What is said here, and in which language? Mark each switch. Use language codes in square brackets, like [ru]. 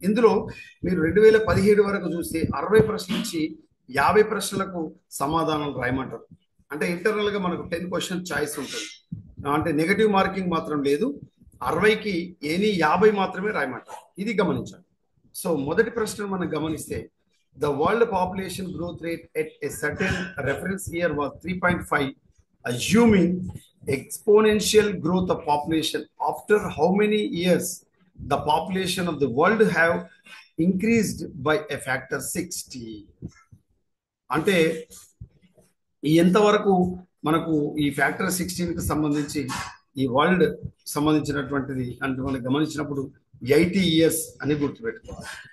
[te] ఇందులో మీరు 2017 వరకు చూస్తే 60 ప్రశ్నల నుంచి 50 ప్రశ్నలకు సమాధానం రాయమంటారు. అంటే ఇంటర్నల్గా మనకు 10 క్వశ్చన్ చాయిస్ ఉంటుంది. అంటే నెగటివ్ మార్కింగ్ మాత్రం లేదు, 60కి ఎనీ 50 మాత్రమే రాయమంటారు. ఇది గమనించాలి. సో మొదటి ప్రశ్న మనం గమనిస్తే [en] the world population growth rate at a certain reference year was 3.5, assuming exponential growth of population. After how many years the population of the world have increased by a factor 60? [te] అంటే ఎంతవరకు మనకు ఈ factor 16కి సంబంధించి ఈ world సంబంధించినటువంటిది అంటే మనం గమనించినప్పుడు 80 years అని గుర్తుపెట్టుకోవాలి.